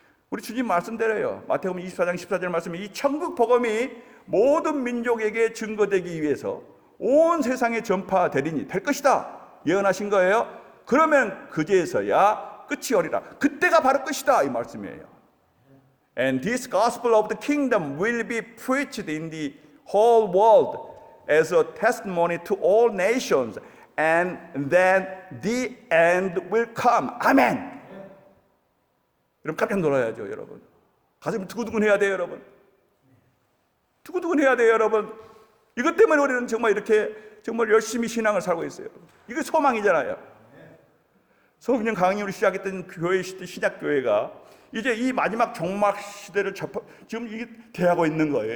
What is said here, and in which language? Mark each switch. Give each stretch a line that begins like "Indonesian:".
Korean: 우리 주님 말씀대로요. 마태복음 24장 14절 말씀에 이 천국 복음이 모든 민족에게 증거되기 위해서 온 세상에 전파되리니 될 것이다 예언하신 거예요. 그러면 그제서야 끝이 오리라. 그때가 바로 끝이다 이 말씀이에요.
English: And this gospel of the kingdom will be preached in the whole world as a testimony to all nations, and then the end will come.
Korean: 아멘. 여러분 깜짝 놀라야죠, 여러분. 가슴이 두근두근해야 돼요, 여러분. 두근두근해야 돼요, 여러분. 이것 때문에 우리는 정말 이렇게 정말 열심히 신앙을 살고 있어요. 이게 소망이잖아요. 성령 강림으로 시작했던 교회 시대, 신약 교회가 이제 이 마지막 종말 시대를 지금 이게 대하고 있는 거예요.